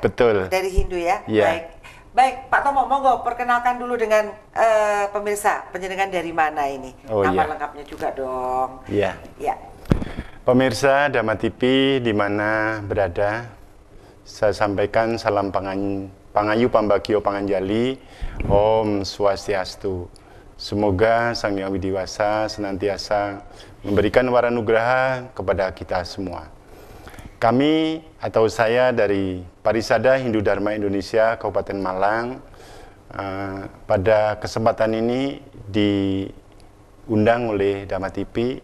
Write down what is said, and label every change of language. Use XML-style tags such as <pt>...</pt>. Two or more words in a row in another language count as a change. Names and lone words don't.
<id>Betul. Dari Hindu ya? Yeah. Baik, Pak Tomo, monggo perkenalkan dulu dengan pemirsa, penjenengan dari mana ini? Nama lengkapnya juga dong. Iya. Ya. Pemirsa Dharma TV di mana berada, saya sampaikan salam</id> <jv>Pangayu Pambagio Panganjali,</jv> <id>Om Swastiastu. Semoga Sang Hyang Widiwasa senantiasa memberikan waranugraha kepada kita semua. Kami atau saya dari Parisada Hindu Dharma Indonesia Kabupaten Malang pada kesempatan ini diundang oleh Dharma TV.</id>